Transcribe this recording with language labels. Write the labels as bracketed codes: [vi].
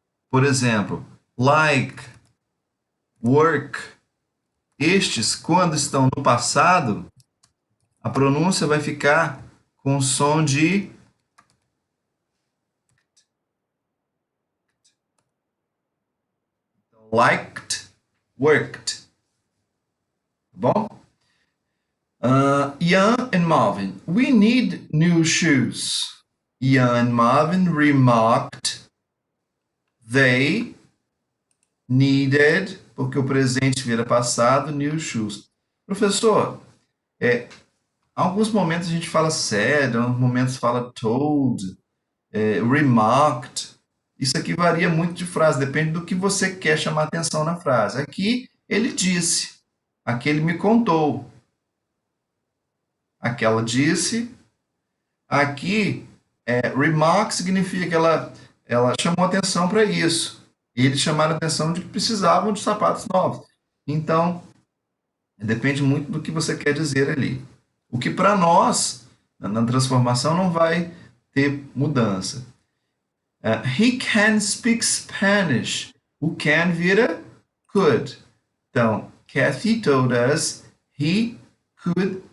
[pt] por exemplo, like, work, estes, quando estão no passado, a pronúncia vai ficar com o som de liked, worked. Tá bom? [en] Ian and Marvin, we need new shoes. Ian and Marvin remarked they needed, [pt] porque o presente vira passado, [en] new shoes. [pt] Professor, alguns momentos a gente fala said, alguns momentos fala told, remarked. Isso aqui varia muito de frase, depende do que você quer chamar atenção na frase. Aqui ele disse, aqui ele me contou. Aquela disse. Aqui, remark significa que ela chamou atenção para isso. Eles chamaram atenção de que precisavam de sapatos novos. Então, depende muito do que você quer dizer ali. O que para nós, na transformação, não vai ter mudança. [en] He can speak Spanish. O can vira could. [pt] Então, [en] Kathy told us he could